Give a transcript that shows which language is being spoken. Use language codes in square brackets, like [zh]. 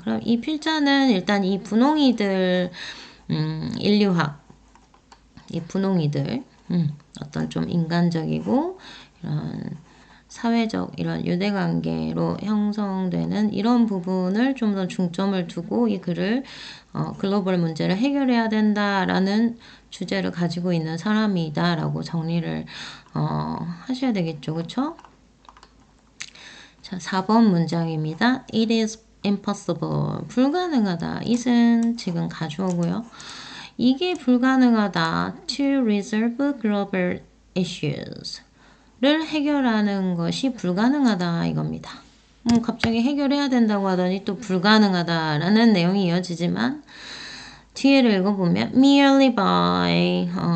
[ko] 그럼 이 필자는 일단 이 분홍이들 인류학, 이 분홍이들 어떤 좀 인간적이고 이런 사회적 이런 유대관계로 형성되는 이런 부분을 좀 더 중점을 두고 이 글을 글로벌 문제를 해결해야 된다라는 주제를 가지고 있는 사람이다라고 정리를 하셔야 되겠죠. 그렇죠? 자, 4번 문장입니다. [en] It is impossible. [ko] 불가능하다. it은 지금 가주어고요. 이게 불가능하다. To resolve global issues. 를 해결하는 것이 불가능하다 이겁니다. 갑자기 해결해야 된다고 하더니 또 불가능하다라는 내용이 이어지지만 뒤에를 읽어보면 [en] merely by